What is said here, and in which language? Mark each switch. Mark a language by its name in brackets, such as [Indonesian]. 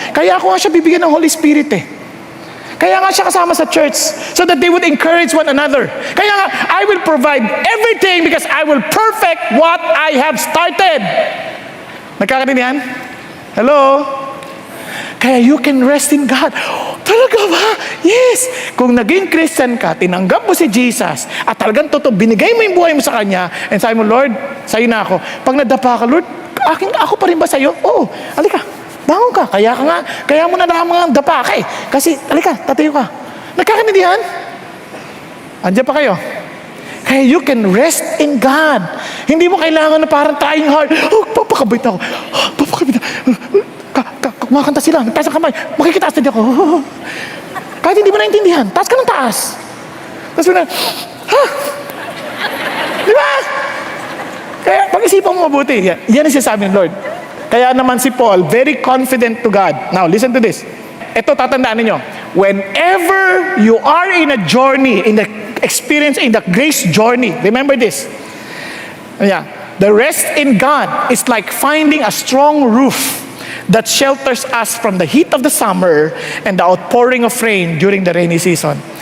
[Filipino] Kaya ako nga siya bibigyan ng Holy Spirit eh. Kaya nga siya kasama sa church [English] so that they would encourage one another. [Filipino] Kaya nga, [English] I will provide everything because I will perfect what I have started. [Filipino] Nagkakaintindihan? [English] Hello? Kaya you can rest in God. [Filipino] Talaga ba? [English] Yes. [Filipino] Kung naging Christian ka, tinanggap mo si Jesus, at talagang totoo, binigay mo yung buhay mo sa Kanya, and sabi mo, Lord, sa'yo na ako. Pag nadapa ka, Lord, ako pa rin ba sa'yo? Oo. Alika, bangon ka. Kaya mo na lamang ang dapa ka eh. Kasi, alika, tatayo ka. Nagkakaintindihan? Andiyan pa kayo. Kaya [English] you can rest in God. [Filipino] Hindi mo kailangan na parang [English] trying hard. [Filipino] Papakabait ako. Papakabait ako. Kumakanta sila. Nagtaas ang kamay. Makikitaas na di ako. Kahit hindi mo naintindihan. Taas ka ng taas. Tapos mo na, Di ba? Kaya pag-isipan mo mabuti. Yan ang sinasabi ng Lord. Kaya naman si Paul, [English] very confident to God. Now, listen to this. [Filipino] Ito, tatandaan ninyo. [English] Whenever you are in a journey, in the experience, in the grace journey, remember this. The rest in God is like finding a strong roof that shelters us from the heat of the summer and the outpouring of rain during the rainy season.